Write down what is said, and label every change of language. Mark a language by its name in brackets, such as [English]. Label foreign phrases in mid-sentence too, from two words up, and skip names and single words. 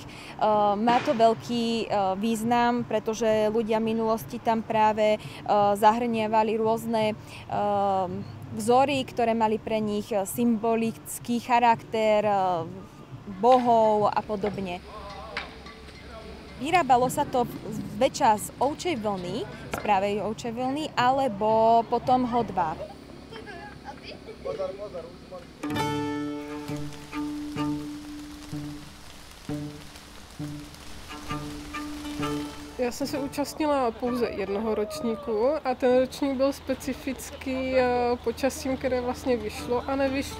[Slovak] Má to veľký význam, pretože ľudia v minulosti tam práve zahrnievali rôzne vzory, ktoré mali pre nich symbolický charakter, bohov a podobne. Vyrábalo sa to zväčša z ovčej vlny, z pravej ovčej vlny, alebo potom hodváb. [Czech] Já jsem se účastnila pouze jednoho ročníku a ten ročník byl specifický počasím, které vlastně vyšlo a nevyšlo.